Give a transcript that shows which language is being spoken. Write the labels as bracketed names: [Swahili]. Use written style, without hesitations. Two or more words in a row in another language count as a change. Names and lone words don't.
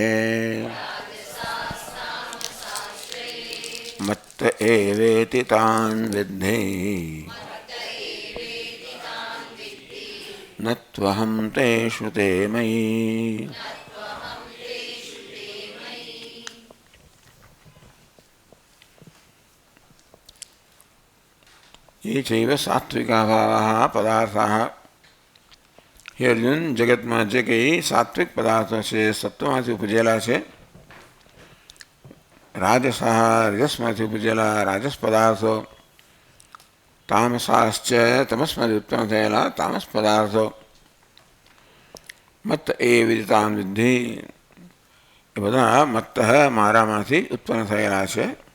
[Sanskrit] मत्त एवेति तान् विद्धि न त्वहं तेषु ते मयि। ये चैव सात्विका भावाः पदार्थाः। [Gujarati] હે અર્જુન, જગતમાં જે કંઈ સાત્વિક પદાર્થો છે સત્વમાંથી ઉપજેલા છે, રાજસઃ રજસમાંથી ઉપજેલા રાજસ પદાર્થો, તામસાશ્ચ તમસમાંથી ઉત્પન્ન થયેલા તામસ પદાર્થો, [Sanskrit] मत्त ए विदितान विद्धि [Gujarati] એ બધા મત્ત મારામાંથી ઉત્પન્ન થયેલા છે.